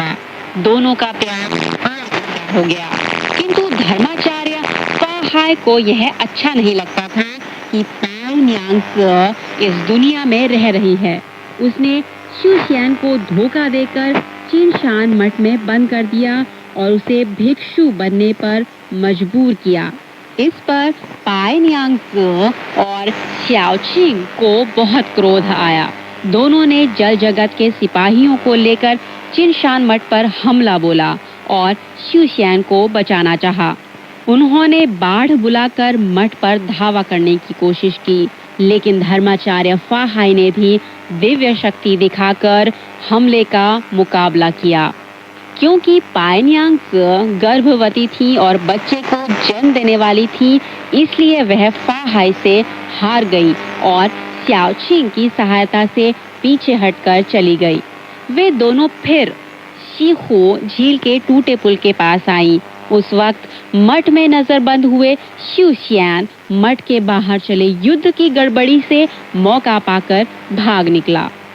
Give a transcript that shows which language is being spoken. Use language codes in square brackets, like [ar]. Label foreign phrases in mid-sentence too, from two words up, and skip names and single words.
[hi] दोनों का प्यार हो गया, किंतु धर्माचार्य फाहाई को यह अच्छा नहीं लगता था कि पाई न्यांग इस दुनिया में रह रही है। उसने शी xian को धोखा देकर चिनशान मठ में बंद कर दिया और उसे भिक्षु बनने पर मजबूर किया। इस पर पाई न्यांग और xiao qing को बहुत क्रोध आया। दोनों ने जल जगत के सिपाहियों को लेकर चिनशान मठ पर हमला बोला और शी xian को बचाना चाहा। उन्होंने बाढ़ बुलाकर मठ पर धावा करने की कोशिश की, लेकिन धर्माचार्य फाहाई ने भी दिव्य शक्ति दिखाकर हमले का मुकाबला किया। क्योंकि पाई न्यांग गर्भवती थी और बच्चे को जन्म देने वाली थी, इसलिए वह फाहाई से हार गई और xiao qing की सहायता से पीछे हटकर चली गई। वे दोनों फिर शीहो झील के टूटे पुल के पास आईं। उस वक्त मठ में नजरबंद हुए शी xian मठ के बाहर चले युद्ध की गड़बड़ी से मौका पाकर भाग निकला।